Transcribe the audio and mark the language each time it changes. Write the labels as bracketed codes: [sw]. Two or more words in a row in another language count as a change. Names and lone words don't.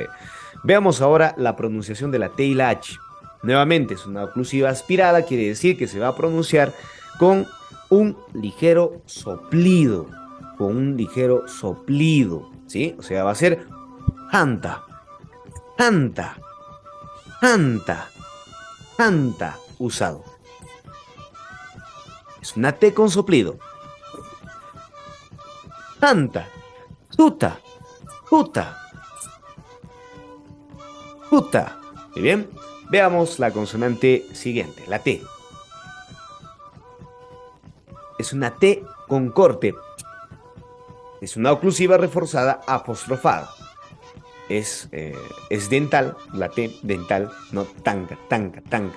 [es] Veamos ahora la pronunciación de la T y la H. Nuevamente, es una oclusiva aspirada, quiere decir que se va a pronunciar con un ligero soplido. Con un ligero soplido, ¿sí? O sea, va a ser anta, anta, anta, anta, usado. Es una T con soplido. Anta, tuta, tuta, tuta. Muy bien. Veamos la consonante siguiente, la T. Es una T con corte. Es una oclusiva reforzada apostrofada. Es dental, la T dental, no tanca, tanca, tanca.